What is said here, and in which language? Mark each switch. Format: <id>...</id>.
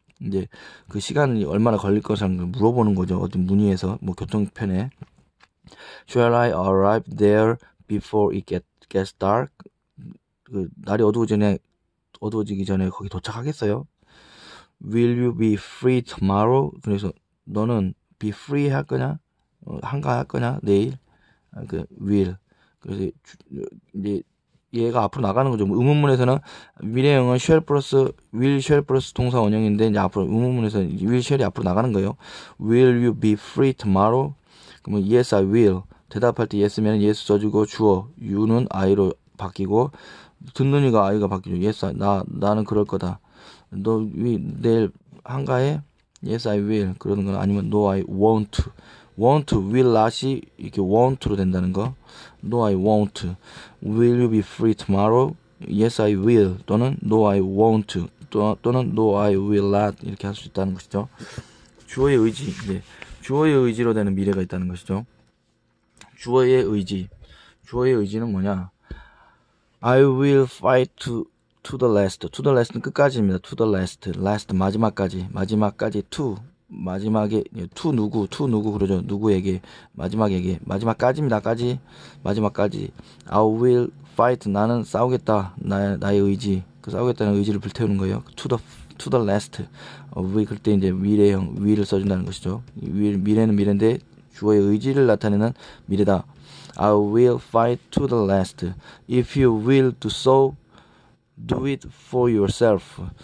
<ko>이제 그 시간이 얼마나 걸릴 것을 물어보는 거죠. 어디 문의에서 뭐 교통편에</ko> <en>Shall I arrive there before it gets dark?</en> <ko>그 날이 어두워지기 전에 거기 도착하겠어요?</ko> <en>Will you be free tomorrow?</en> <ko>그래서 너는</ko> <en>be free</en> <ko>할 거냐? 한가할 거냐? 내일? will. 그래서 이제 얘가 앞으로 나가는 거죠. 의문문에서는 미래형은 will shall 플러스 동사 원형인데 이제 앞으로 의문문에서 will shall이 앞으로 나가는 거예요.</ko> <en>Will you be free tomorrow?</en> <ko>그러면</ko> <en>yes I will.</en> <ko>대답할 때 yes면 yes 써주고 주어 you는 I로 바뀌고 듣는 이가 I가 바뀌죠. yes 나는 그럴 거다. 너 내일 한가해?</ko> <en>Yes I will.</en> <ko>그러는 건 아니면</ko> <en>no I won't.</en> <ko>want, will not이 이렇게 won't로 된다는 거.</ko> <en>No, I won't. Will you be free tomorrow? Yes, I will.</en> <ko>또는</ko> <en>no, I won't.</en> <ko>또는</ko> <en>no, I will not.</en> <ko>이렇게 할 수 있다는 것이죠. 주어의 의지. 네. 주어의 의지로 되는 미래가 있다는 것이죠. 주어의 의지. 주어의 의지는 뭐냐?</ko> <en>I will fight to the last. to the last는</en> <ko>끝까지입니다.</ko> <en>to the last. last</en> <ko>마지막까지. 마지막까지</ko> <en>to.</en> <ko>마지막에 to 누구 그러죠. 누구에게 마지막에게 마지막까지입니다. 마지막까지</ko> <en>I will fight</en> <ko>나는 싸우겠다. 나의 의지 그 싸우겠다는 의지를 불태우는 거예요.</ko> <en>to the last will</en> <ko>그때 이제 미래형 will을 써준다는 것이죠. 미래는 미래인데 주어의 의지를 나타내는 미래다.</ko> <en>I will fight to the last. If you will do so, do it for yourself.</en>